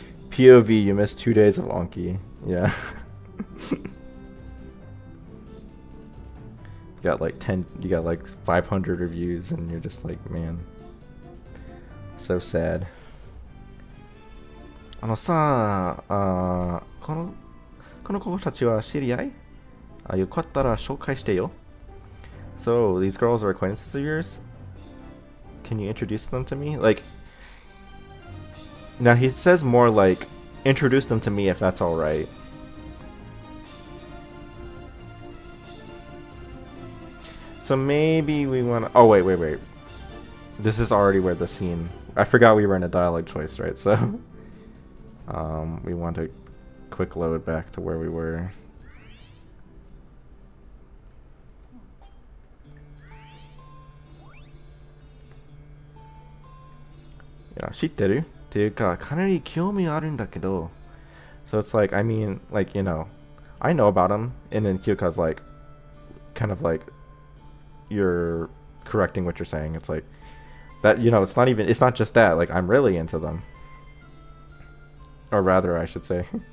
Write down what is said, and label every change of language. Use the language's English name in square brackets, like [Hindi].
[English] POV, you missed 2 days of Anki. Yeah. You got like 500 reviews and you're just like, man, so sad. [Japanese] さあ、この子たちは知り合い？よかったら紹介してよ。 [English] So, these girls are acquaintances of yours? Can you introduce them to me? Like, now he says more like, introduce them to me if that's alright. So maybe we want to... Oh, wait. This is already where the scene... I forgot we were in a dialogue choice, right? So, we want to quick load back to where we were. [Japanese] Yeah, 知ってる? っていうか、かなり興味あるんだけど. [English] So it's like, I mean, like, you know, I know about him, and then Kyuka's like, kind of like, you're correcting what you're saying. It's like, that, you know, it's not just that, like, I'm really into them. Or rather, I should say.